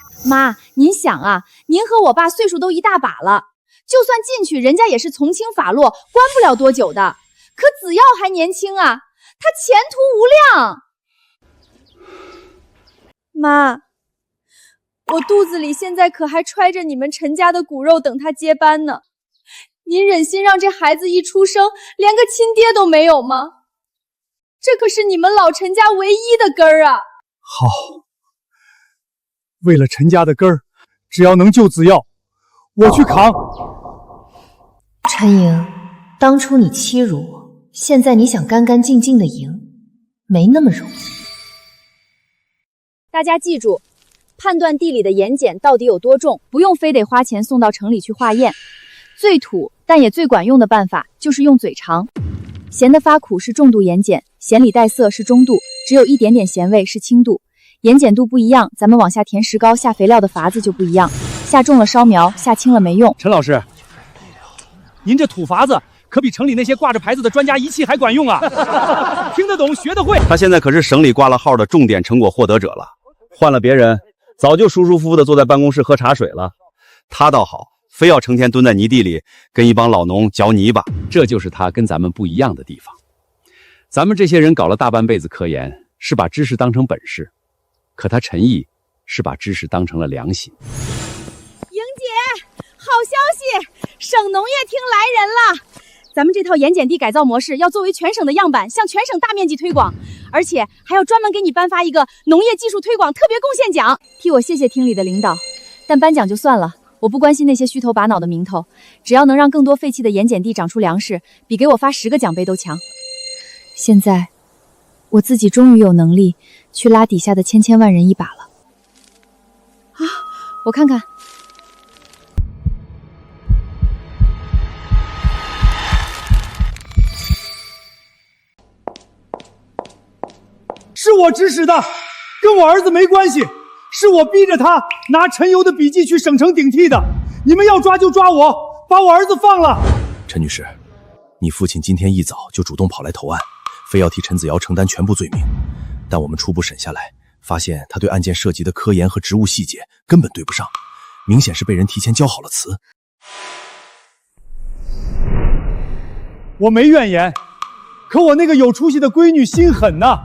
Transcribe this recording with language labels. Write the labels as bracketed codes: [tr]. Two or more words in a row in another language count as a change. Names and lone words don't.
[zh] 媽，您想啊，您和我爸岁數都一大把了，就算進去，人家也是從輕發落，關不了多久的。可子耀還年輕啊，他前途無量。媽，我肚子裡現在可還揣着你們陳家的骨肉，等他接班呢。您忍心讓這孩子一出生連個親爹都沒有嗎？這可是你們老陳家唯一的根兒啊！好，為了陳家的根兒，只要能救子耀，我去扛。陳瑩，當初你欺辱我，現在你想乾乾淨淨的贏，沒那麼容易。大家記住，判斷地裡的鹽鹼到底有多重，不用非得花錢送到城裡去化驗。最土但也最管用的辦法就是用嘴嘗。鹹的發苦是重度鹽鹼，鹹裡帶澀是中度，只有一點點鹹味是輕度。鹽鹼度不一樣，咱們往下填石膏、下肥料的法子就不一樣。下重了燒苗，下輕了沒用。陳老師，您這土法子可比城裡那些掛着牌子的專家儀器還管用啊！聽得懂，學得會。他現在可是省裡掛了號的重點成果獲得者了，換了別人，早就舒舒服服的坐在辦公室喝茶水了。他倒好，非要成天蹲在泥地裡跟一幫老農嚼泥巴。這就是他跟咱們不一樣的地方。咱們這些人搞了大半輩子科研，是把知識當成本事，可他陳毅是把知識当成了良心。莹姐，好消息，省農業厅來人了。咱們這套鹽鹼地改造模式要作為全省的樣板，向全省大面積推廣，而且還要專門給你頒發一個農業技術推廣特別貢獻獎。替我謝謝廳裡的領導，但頒獎就算了， 我不關心那些虛頭巴腦的名頭，只要能讓更多廢棄的盐鹼地長出糧食，比給我發10個獎杯都強。現在，我自己終於有能力去拉底下的千萬人一把了。啊，我看看。是我指使的，跟我兒子沒關係，是我逼着他拿陳游的筆記去省城頂替的。你們要抓就抓我，把我兒子放了。陳女士，你父親今天一早就主動跑來投案，非要替陳子瑤承擔全部罪名，但我們初步審下來，發現他對案件涉及的科研和職務細節根本對不上，明顯是被人提前交好了詞。我沒怨言，可我那個有出息的閨女心狠吶。